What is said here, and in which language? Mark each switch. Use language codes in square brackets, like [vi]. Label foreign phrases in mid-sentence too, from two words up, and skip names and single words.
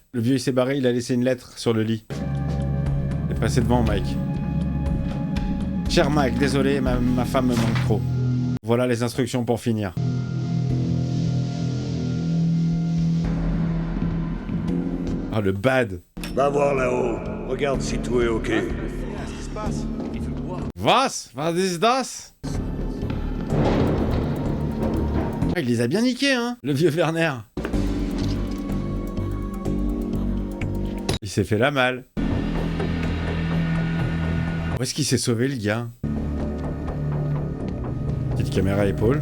[fr] Le vieux, il s'est barré, il a laissé une lettre sur le lit. Il est passé devant, Mike. Cher Mike, désolé, ma femme me manque trop. Voilà les instructions pour finir. Ah, le bad. Va voir là-haut. Regarde si tout est ok. [de] Was ist das? [fr] Ah, il les a bien niqués, hein, le vieux Werner. Il s'est fait la malle. Où est-ce qu'il s'est sauvé, le gars? Petite caméra épaule.